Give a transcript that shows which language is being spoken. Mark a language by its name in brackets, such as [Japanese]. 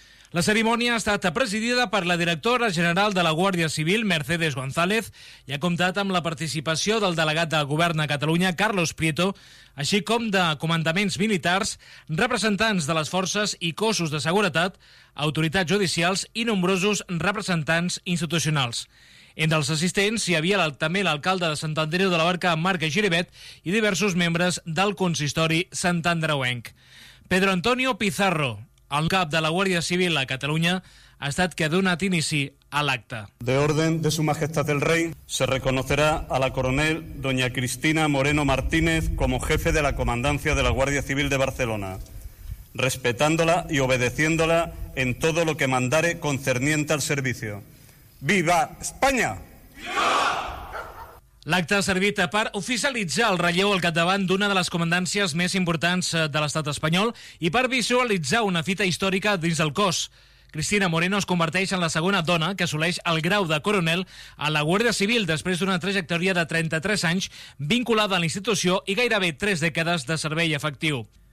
[Catalan] La cerimònia ha estat presidida per la directora general de la Guàrdia Civil, Mercedes González, i ha comptat amb la participació del delegat del Govern a Catalunya, Carlos Prieto, així com de comandaments militars, representants de les forces i cossos de seguretat, autoritats judicials i nombrosos representants institucionals. Entre els assistents hi havia també l'alcalde de Sant Andreu de la Barca, Marc Giribet, i diversos membres del consistori santandreuenc. Pedro Antonio Pizarro, el cap de la Guàrdia Civil a Catalunya, ha estat que ha donat inici a l'acte. [Spanish] De orden de su majestad el rey, se reconocerá a la coronel doña Cristina Moreno Martínez como jefe de la comandancia de la Guàrdia Civil de Barcelona, respetándola y obedeciéndola en todo lo que mandare concerniente al servicio. ¡Viva España! ¡Viva! [Catalan] L'acte ha servit per oficialitzar el relleu al capdavant d'una de les comandàncies més importants de l'estat espanyol i per visualitzar una fita històrica dins del cos. Cristina Moreno es converteix en la segona dona que assoleix el grau de coronel a la Guàrdia Civil després d'una trajectòria de 33 anys vinculada a la institució i gairebé 3 dècades de servei efectiu.